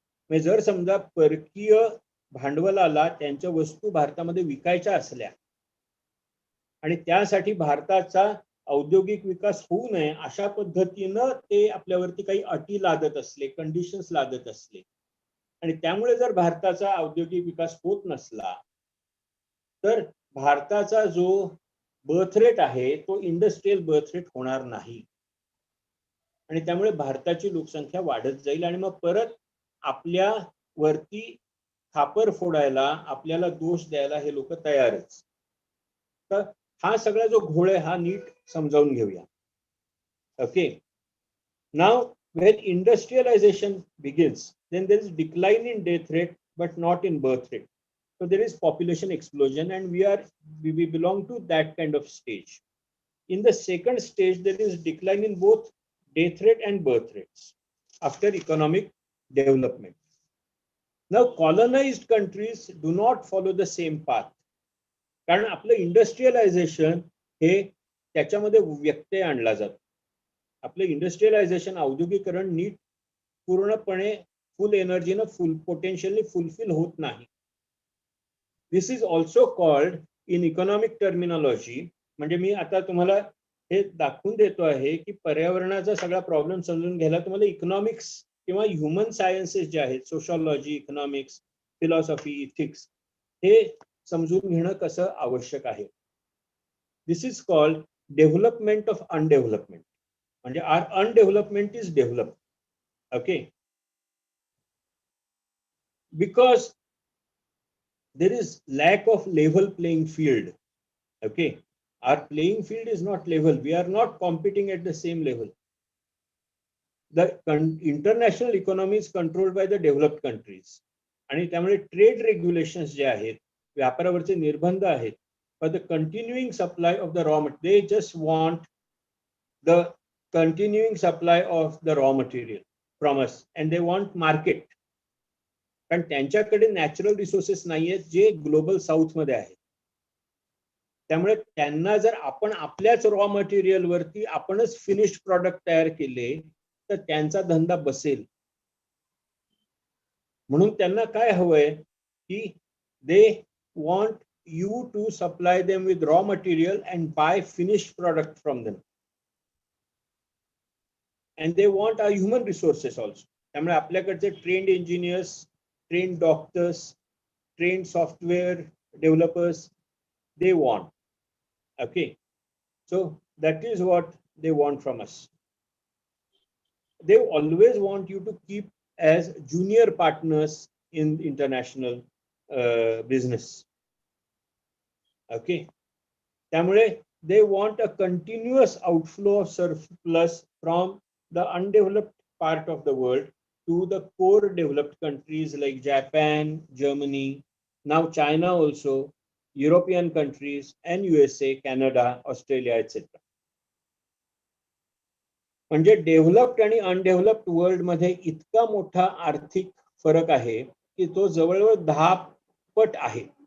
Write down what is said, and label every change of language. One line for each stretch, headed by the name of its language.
Marathi: म्हणजे जर समजा परकीय भांडवलाला त्यांच्या वस्तू भारतामध्ये विकायच्या असल्या आणि त्यासाठी भारताचा औद्योगिक विकास होऊ नये अशा पद्धतीनं ते आपल्यावरती काही अटी लादत असले, कंडिशन्स लादत असले, आणि त्यामुळे जर भारताचा औद्योगिक विकास होत नसला तर भारताचा जो बर्थ रेट आहे तो इंडस्ट्रियल बर्थ रेट होणार नाही, आणि त्यामुळे भारताची लोकसंख्या वाढत जाईल आणि मग परत आपल्या वरती खापर फोडायला, आपल्याला दोष द्यायला हे लोक तयारच. तर हा सगळा जो घोळ आहे हा नीट समजावून घेऊया.
English: Okay, now when industrialization begins, then there is decline in death rate but not in birth rate. So there is population explosion, and we belong to that kind of stage. In the second stage, there is decline in both death rate and birth rates after economic development. Now, colonized countries do not follow the same path.
Marathi: कारण आपलं industrialisation हे त्याच्यामध्ये व्यत्यय आणला जातो. आपलं industrialisation, औद्योगिकरण नीट पूर्णपणे फुल एनर्जीनं, फुल पोटेन्शियली फुलफिल होत नाही.
English: this is also called in economic terminology,
Marathi: म्हणजे मी आता तुम्हाला हे दाखवून देतो आहे की पर्यावरणाचा सगळा प्रॉब्लेम समजून घ्यायला तुम्हाला इकॉनॉमिक्स किंवा ह्युमन सायन्सेस जे आहेत, सोशॉलॉजी, इकॉनॉमिक्स, फिलॉसॉफी, इथिक्स, हे समजून घेणं कसं आवश्यक आहे.
English: this is called development of underdevelopment,
Marathi: म्हणजे
English: Our underdevelopment is develop. Okay, because there is lack of level playing field. Okay, our playing field is not level, we are not competing at the same level. The international economy is controlled by the developed countries,
Marathi: आणि त्यामुळे trade regulations जे आहेत, व्यापारावरचे निर्बंध आहेत,
English: for the continuing supply of the raw material, they just want the continuing supply of the raw material from us, and they want market,
Marathi: कारण त्यांच्याकडे natural resources नाहीयेत जे ग्लोबल साऊथ मध्ये आहेत. त्यामुळे त्यांना जर आपण आपल्याच रॉ मटेरियल वरती आपणच फिनिश्ड प्रॉडक्ट तयार केले तर त्यांचा धंदा बसेल. म्हणून त्यांना काय हवंय की
English: They want you to supply them with raw material and buy finished product from them, and they want our human resources also.
Marathi: त्यामुळे आपल्याकडचे
English: Trained engineers, trained doctors, trained software developers, they want. Okay, so that is what they want from us. They always want you to keep as junior partners in international business. Okay,
Marathi: त्यामुळे
English: they want a continuous outflow of surplus from the undeveloped part of the world to the core developed countries like Japan, Germany, now China also, European countries, and USA, Canada, Australia, etc.
Marathi: म्हणजे developed आणि अनडेव्हलप्ड world मध्ये इतका मोठा आर्थिक फरक आहे की तो जवळजवळ 10 पट आहे.